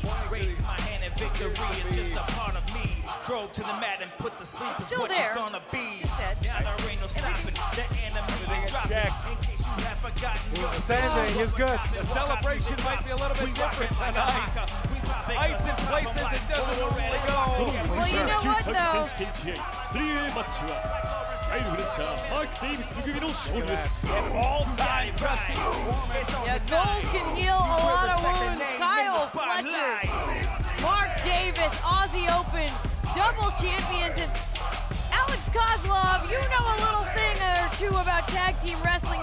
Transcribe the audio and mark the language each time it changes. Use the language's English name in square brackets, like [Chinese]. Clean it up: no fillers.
[English] raising my hand and victory is just a part of me. Drove to the mat and put the sleep is what you're gonna be. Now there ain't no stopping. The enemy is dropping. In case you have forgotten. He's standing. He's good. The celebration might be a little bit different tonight. Ice in places it doesn't normally go. Well, you know what though? [Japanese] 3A マッチはタイル・フレッチャー、マーク・デイビス組の勝利です。 [English] All-time impressive performance. Yeah, gold can heal a lot of wounds. Kyle Fletcher, Mark Davis, Aussie Open, double champions, and Alex Kozlov, you know a little thing or two about tag team wrestling.